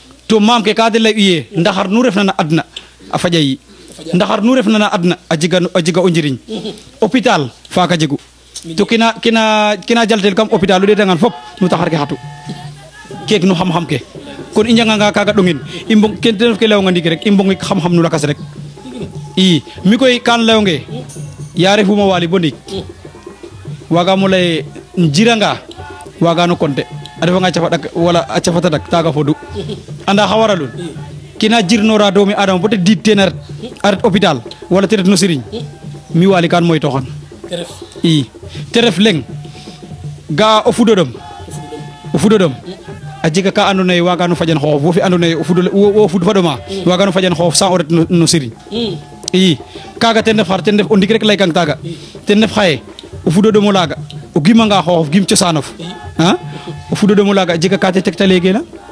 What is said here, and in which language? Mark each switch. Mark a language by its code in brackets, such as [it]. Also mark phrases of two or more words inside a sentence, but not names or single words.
[srr] to mam ke ka de lay uye ndaxar nu refna na adna a faja yi ndaxar nu refna na adna a jiga o njiriñ hôpital fa ka jegu to kina jaltel kam hôpital lu de dangan fop nu taxar ke xatu kek nu xam-xam ke kon i njanga nga kaga ɗongin i mbong ken ten ref ke leyonga ndiiki rek i mbong xam-xam nu lakas rek i mi koy kan leyonge ya refuma Waly bo ndiik wagamo leye jiranga wagano compter a refanga cafa ɗak wala a cafata dak taga fodu anda xa waralun kina jirnora doomi adama bo te diid ten a ret hôpital wala te ret no siriñ mi Waly kan moy toxan i te ref leng ga o fudodom a jega ka andoona yee waaga no fajan xooxof wo fe andoona yee wo fud fa ɗoma waaga no fajan xooxof sans o ret no siriñ i kaaga ten ref xar ten ref o ndik rek laykang taaga ten ref xaye o fudodom olaaga o gimanga xooxof gim cosaanof o fudodom olaaga a jega ka te tegtaleegeena